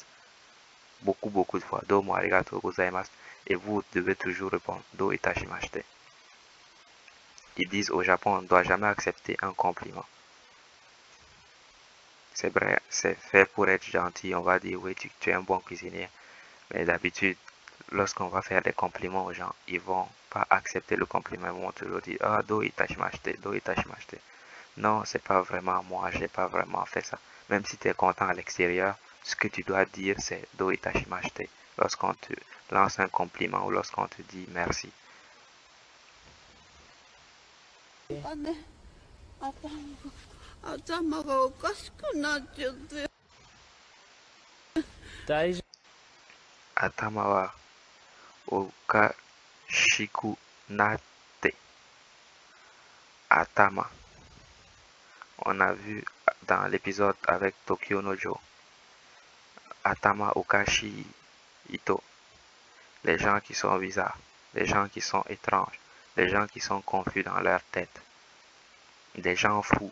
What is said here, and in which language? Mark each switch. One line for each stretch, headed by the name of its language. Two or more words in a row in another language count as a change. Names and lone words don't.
French: Beaucoup de fois.
Japanese: どうもありがとうございます.
French: Et vous devez toujours répondre
Japanese: どういたしまして.
French: Ils disent au Japon, on ne doit jamais accepter un compliment. C'est vrai, c'est fait pour être gentil. On va dire, oui, tu es un bon cuisinier. Mais d'habitude, lorsqu'on va faire des compliments aux gens, ils vont pas accepter le compliment. Ils vont toujours dire,
Japanese: ああ、どういたしまして、どういたしまして.
French: Non, c'est pas vraiment moi, j'ai pas vraiment fait ça. Même si tu es content à l'extérieur, ce que tu dois dire, c'est
Japanese: どういたしまして.
French: Lorsqu'on te lance un compliment ou lorsqu'on te dit merci.
Japanese: Daijoubu. 頭はおかしくなって. Atama.
French: On a vu dans l'épisode avec Tokyo Nojo.
Japanese: 頭おかしい人.
French: Les gens qui sont bizarres, les gens qui sont étranges, les gens qui sont confus dans leur tête, des gens fous.